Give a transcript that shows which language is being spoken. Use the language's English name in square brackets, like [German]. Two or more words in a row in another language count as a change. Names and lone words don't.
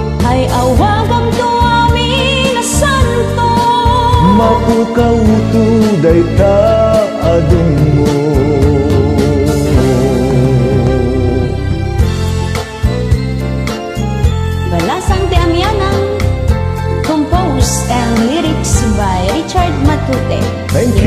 [Iloko] ay awagam to amin na santo. Mapukaw tu day ta adung mo. Balasang Ti Amyanan, [English] composed and lyrics by Richard Matute. Thank you.